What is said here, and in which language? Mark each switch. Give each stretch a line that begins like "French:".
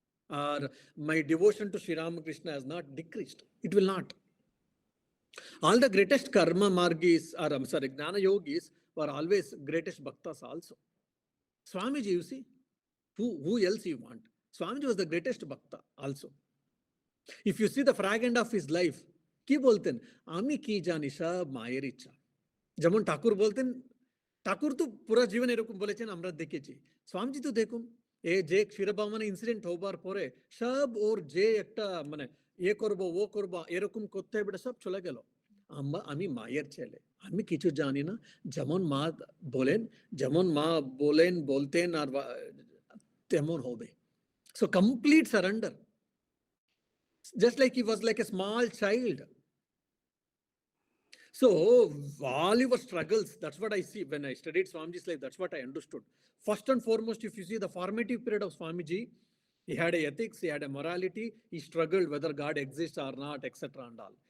English: Or my devotion to Sri Ramakrishna has not decreased. It will not. All the greatest karma margis, or I'm sorry, Gnana yogis were always greatest bhaktas also. Swamiji, you see, who else you want? Swamiji was the greatest bhakta also. If you see the fragment of his life,
Bangla: কি বলতেন আমি কি জানি সব মায়ের ইচ্ছা যেমন ঠাকুর বলতেন ঠাকুর তো পুরো জীবন এরকম বলেছেন আমরা দেখেছি স্বামীজি তো দেখুন এই যে ক্ষীরবামন ইনসিডেন্ট হবার পরে সব ওর যে একটা মানে এ করব ও করব এরকম করতে হবে এটা সব চলে গেল আমি মায়ের ছেলে আমি কিছু জানি না যেমন মা বলেন যেমন মা বলেন বলতেন আর তেমন হবে
English: so complete surrender. Just like he was like a small child. So all your struggles, that's what I see when I studied Swamiji's life, that's what I understood. First and foremost, if you see the formative period of Swamiji, he had a ethics, he had a morality, he struggled whether God exists or not, etc. and all.